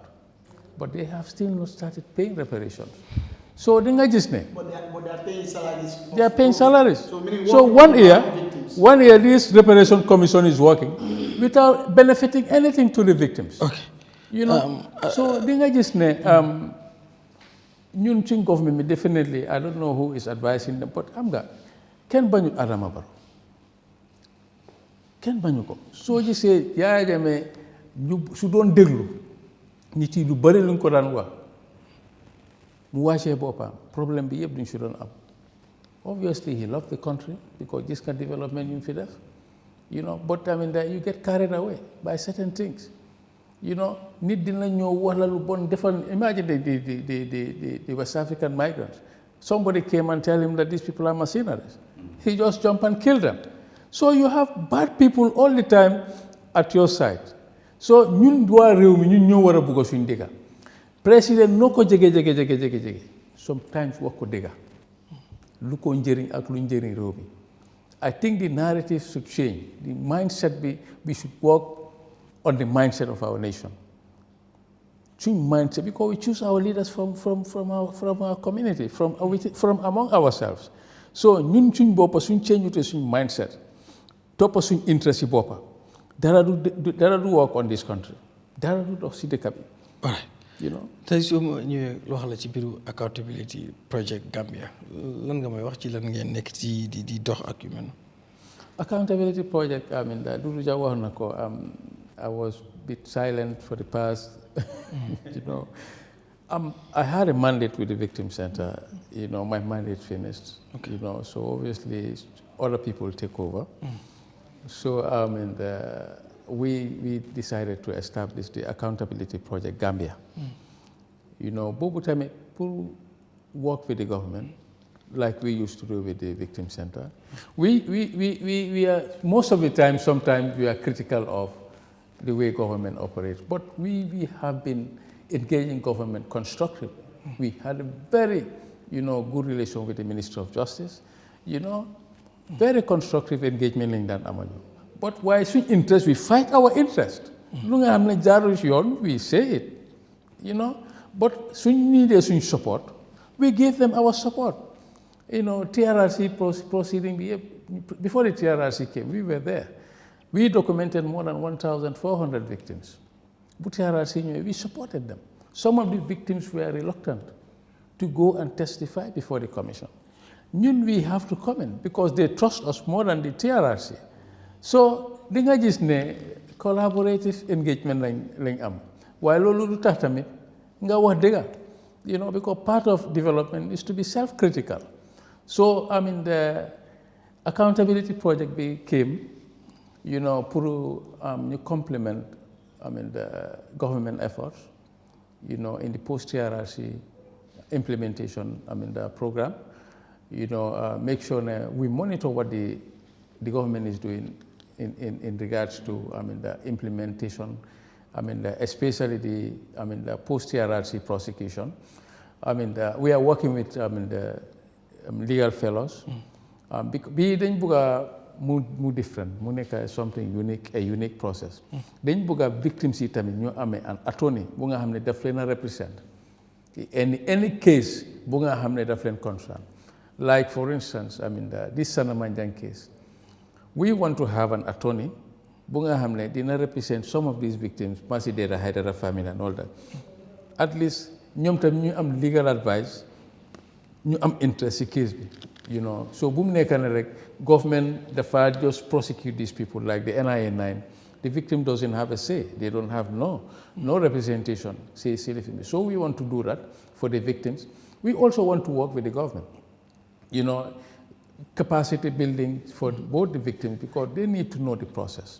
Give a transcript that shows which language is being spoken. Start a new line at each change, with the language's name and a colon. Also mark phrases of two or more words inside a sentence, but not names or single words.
English: But they have still not started paying reparations. So they are paying salaries. They are paying salaries. So 1 year this reparation commission is working without benefiting anything to the victims. Okay. So they are
Wolof: ñun ci
English: government definitely, I don't know who is advising them, but
Wolof: kenn bañu
English: Adama Barrow.
Wolof: Kenn bañu ko. Soo gisee Yahya Jammeh su doon déglu nit yi lu bari luñ ko daan wax mu wàccee boppam problème bi yëpp duñ si doon am.
English: Obviously he loved the country because this kind of development you
Wolof: fi def,
English: but you get carried away by certain things.
Wolof: Nit dina ñëw wax la lu bon defal.
English: Imagine the West African migrants. Somebody came and tell him that these people are mercenaries. He just jumped and killed them. So you have bad people all the time at your side.
Wolof: So ñun waa réew mi ñun ñoo war a bugg suñ dëgga. Président noo ko jege sometimes wax ko dëgga lu ko njëriñ ak lu njëriñ réew mi.
English: I think the narrative should change. The mindset we should work on the mindset of our nation. Change mindset because we choose our leaders from our community, from among ourselves.
Wolof: So ñun suñ boppa suñ
English: change to
Wolof: suñ mindset toppa suñ interest yi boppa dara du
English: work on this country.
Wolof: Dara du dox si dëkk bi.
English: All right.
Wolof: Tey soo ma ñëwee loo xam la ci biiru accountability project Gambia lan nga may wax ci lan ngeen nekk ci di dox ak yu mel.
English: Accountability project Dudu Jah
Wolof: wax na ko
English: I was a bit silent for the past, I had a mandate with the Victim Center. My mandate finished. Okay. So obviously other people take over. So we decided to establish the Accountability Project Gambia.
Wolof: Boobu tamit
English: pour work with the government like we used to do with the Victim Center. We are most of the time. Sometimes we are critical of the way government operates, but we have been engaging government constructively. We had a very, good relation with the Minister of Justice, very constructive engagement in that avenue. But why switch interest? We fight our interest.
Wolof: lu nga xam ne jaarul ci yoon
English: we say it, you know. But
Wolof: suñ needee suñ
English: support, we give them our support. You know, TRRC proceeding, before the TRRC came, we were there. We documented more than 1,400 victims. But TRRC, we supported them. Some of the victims were reluctant to go and testify before the commission. We have to comment because they trust us more than the TRRC. So,
Wolof: li nga gis ne
English: collaborative engagement
Wolof: lañ am. Waaye loolu du tax tamit nga wax dëgga,
English: you know, because part of development is to be self-critical. So, I mean, the accountability project came, you know, pour complement, I mean, the government efforts, you know, in the post-TRRC implementation, I mean, the program, you know, make sure we monitor what the government is doing in regards to, I mean, the implementation, I mean, especially the post-TRRC prosecution. I mean, we are working with, I mean, the legal fellows.
Wolof: Bii dañ bugg a mu different, mu nekk
English: something unique, a unique process.
Wolof: Dañ bugg a victims yi tamit ñu amee
English: an attorney
Wolof: bu nga xam ne daf leen a represent.
English: Any case
Wolof: bu nga xam ne daf leen concern.
English: Like, for instance, I mean, this Sana Manjang case. We want to have an attorney
Wolof: bu nga xam ne dina
English: represent some of these victims, Masi Deda Haidara family and all that. At least
Wolof: ñoom tam ñu am
English: legal advice,
Wolof: ñu am interest ci case bi,
English: you know. So
Wolof: bu mu nekk ne rek
English: government dafa just prosecute these people like the NIA 9. The victim doesn't have a say. They don't have no representation. So we want to do that for the victims. We also want to work with the government. You know, capacity building for both the victims because they need to know the process.